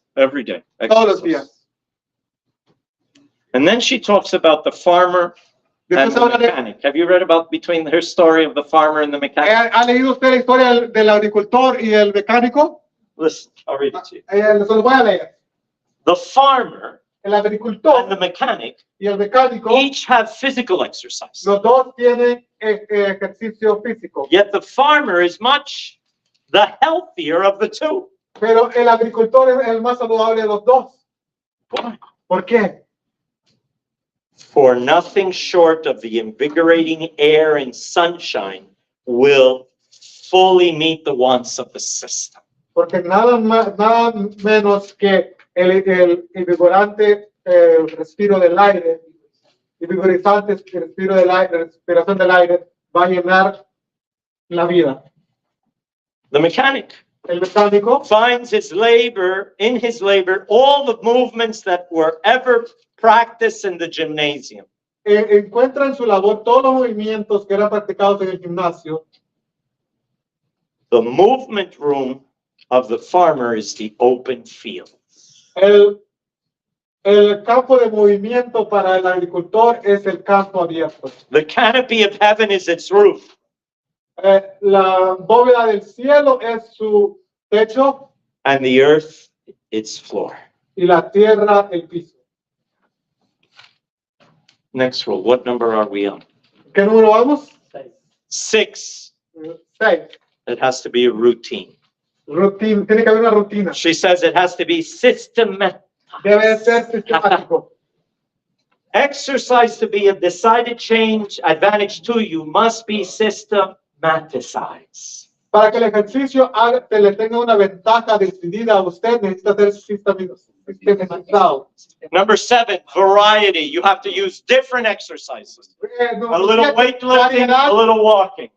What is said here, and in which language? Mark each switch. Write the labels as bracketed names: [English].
[English] Every day. [Spanish] Todos los [English] Exercise. [Spanish] días. [English] And then she talks about the farmer and [Spanish] Después [English] the [Spanish] habla de, [English] mechanic. Have you read about between her story of the farmer and the mechanic? [Spanish] ¿ha leído usted la historia del agricultor y el mecánico? [English] Listen, I'll read it to you. [Spanish] Se lo voy a leer. [English] The farmer [Spanish] El [English] and [Spanish] agricultor [English] the mechanic [Spanish] y el mecánico, [English] each have physical exercise. [Spanish] los dos tienen ejercicio físico. [English] Yet the farmer is much the healthier of the two. [Spanish] Pero el agricultor es el más saludable de los dos. [English] Why? [Spanish] ¿Por qué? [English] For nothing short of the invigorating air and sunshine will fully meet the wants of the system. [Spanish] Porque nada menos que el vigorante respiro del aire, el vigorizante respiro del aire, respiración del aire va a llenar la vida. [English] The mechanic [Spanish] El mecánico [English] finds in his labor all the movements that were ever practiced in the gymnasium. [Spanish] encuentra en su labor todos los movimientos que eran practicados en el gimnasio. [English] The movement room of the farmer is the open field. [Spanish] El campo de movimiento para el agricultor es el campo abierto. [English] The canopy of heaven is its roof. [Spanish] La bóveda del cielo es su techo [English] And the earth its floor. [Spanish] y la tierra el piso. [English] Next rule, what number are we on? [Spanish] ¿Qué número vamos? [English] 6, [Spanish] 6. [English] it has to be a routine. [Spanish] Rutina, tiene que haber una rutina. [English] She says it has to be systematic. [Spanish] Debe ser sistemático. [English] Exercise to be a decided change, advantage to you must be systematized. [Spanish] Para que el ejercicio le tenga una ventaja decidida a usted, necesita ser sistematizado. [English] Number 7, variety. You have to use different exercises. A little weightlifting, a little walking,